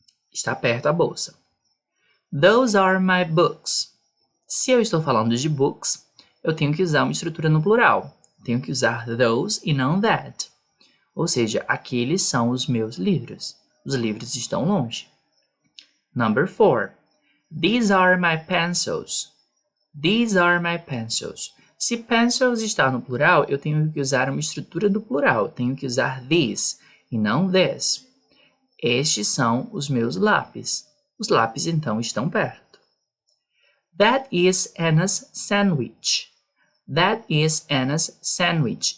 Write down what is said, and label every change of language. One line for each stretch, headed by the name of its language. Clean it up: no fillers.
Portuguese: Está perto a bolsa. Those are my books. Se eu estou falando de books, eu tenho que usar uma estrutura no plural. Tenho que usar those e não that. Ou seja, aqueles são os meus livros. Os livros estão longe.
English: Number 4. These are my pencils. These are my pencils.
Portuguese: Se pencils está no plural, eu tenho que usar uma estrutura do plural. Eu tenho que usar these e não this. Estes são os meus lápis. Os lápis, então, estão perto.
English: That is Anna's sandwich. That is Anna's sandwich.